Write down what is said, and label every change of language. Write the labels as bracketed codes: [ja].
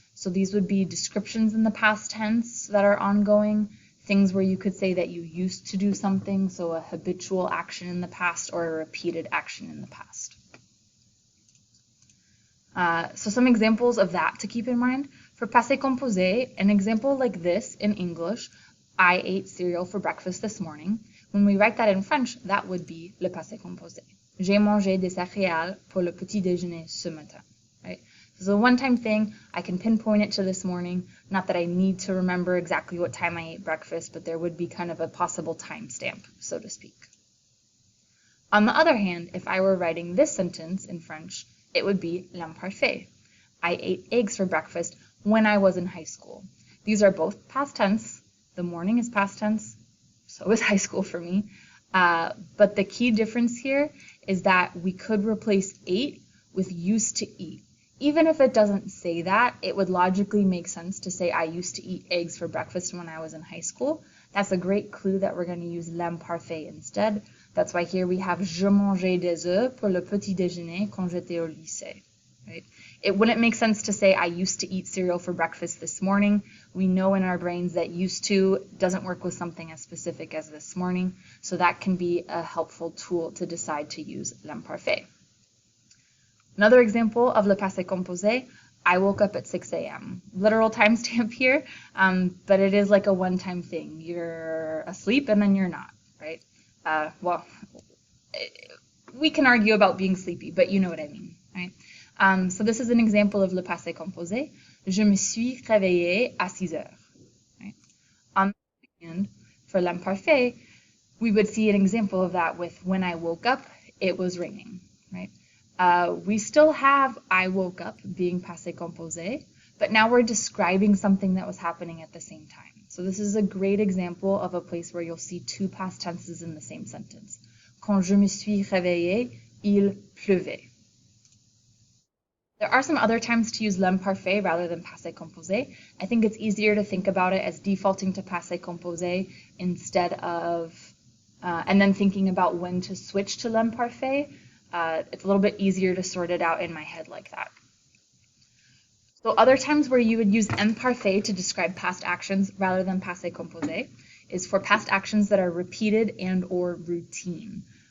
[en] So these would be descriptions in the past tense that are ongoing, things where you could say that you used to do something, so a habitual action in the past or a repeated action in the past. So some examples of that to keep in mind. For passé composé, an example like this in English, I ate cereal for breakfast this morning. When we write that in French, that would be le passé composé. [fr] J'ai mangé des céréales pour le petit déjeuner ce matin, right? [en] This is a one-time thing. I can pinpoint it to this morning. Not that I need to remember exactly what time I ate breakfast, but there would be kind of a possible timestamp, so to speak. On the other hand, if I were writing this sentence in French, it would be l'imparfait. I ate eggs for breakfast when I was in high school. These are both past tense. The morning is past tense. So is high school for me. But the key difference here is that we could replace ate with used to eat. Even if it doesn't say that, it would logically make sense to say I used to eat eggs for breakfast when I was in high school. That's a great clue that we're going to use l'imparfait instead. That's why here we have [fr] je mangeais des œufs pour le petit déjeuner quand j'étais au lycée. [en] Right? It wouldn't make sense to say I used to eat cereal for breakfast this morning. We know in our brains that used to doesn't work with something as specific as this morning, so that can be a helpful tool to decide to use l'imparfait. Another example of le passé composé, I woke up at 6 a.m. Literal timestamp here, but it is like a one-time thing. You're asleep and then you're not, right? Well, we can argue about being sleepy, but you know what I mean, right? So this is an example of le passé composé. [fr] Je me suis réveillée à 6 heures. [en] Right? On the other hand, for l'imparfait, we would see an example of that with when I woke up, it was raining, right? We still have I woke up being passé composé, but now we're describing something that was happening at the same time. So this is a great example of a place where you'll see two past tenses in the same sentence. [fr] Quand je me suis réveillée, il pleuvait. [en] There are some other times to use l'imparfait rather than passé composé. I think it's easier to think about it as defaulting to passé composé instead of, and then thinking about when to switch to l'imparfait. It's a little bit easier to sort it out in my head like that. So other times where you would use imparfait to describe past actions rather than passé composé is for past actions that are repeated and or routine.